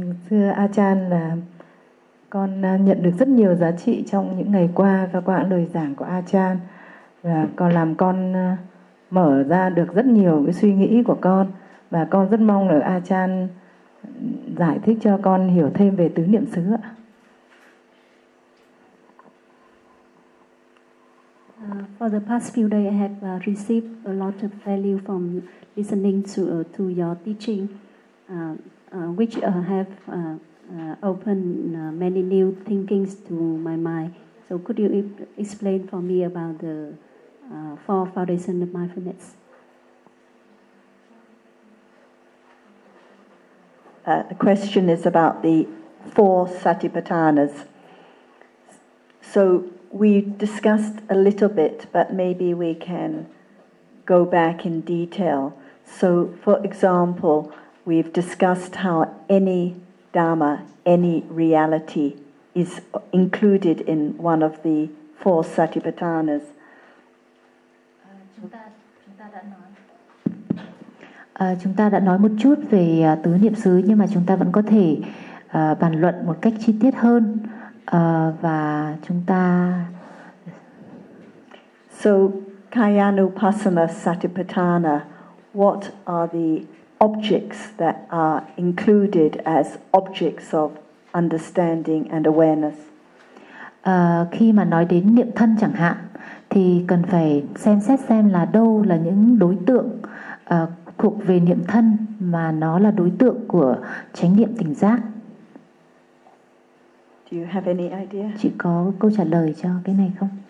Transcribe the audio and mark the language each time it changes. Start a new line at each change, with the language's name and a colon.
Vietnamese: Thưa A-chan, con nhận được rất nhiều giá trị trong những ngày qua và qua lời giảng của A-chan. Và con làm con mở ra được rất nhiều cái suy nghĩ của con. Và con rất mong là A-chan giải thích cho con hiểu thêm về tứ niệm xứ ạ.
English: For the past few days, I have received a lot of value from listening to your teaching, which have opened many new thinkings to my mind. So could you explain for me about the four foundations of mindfulness? The question is about the four satipatthanas. So we discussed a little bit, but maybe we can go back in detail. So, for example, we've discussed how any dharma, any reality is included in one of the four satipatthanas.
Vietnamese: Chúng ta đã nói một chút về tứ niệm xứ, nhưng mà chúng ta vẫn có thể bàn luận một cách chi tiết hơn. Và chúng ta
English: So Kayanupassana Satipatthana, what are the objects that are included as objects of understanding and awareness?
Vietnamese: Khi mà nói đến niệm thân chẳng hạn thì cần phải xem xét xem là đâu là những đối tượng thuộc về niệm thân mà nó là đối tượng của chánh niệm tỉnh giác.
English: Do you have any idea?
Vietnamese: Chị có câu trả lời cho cái này không?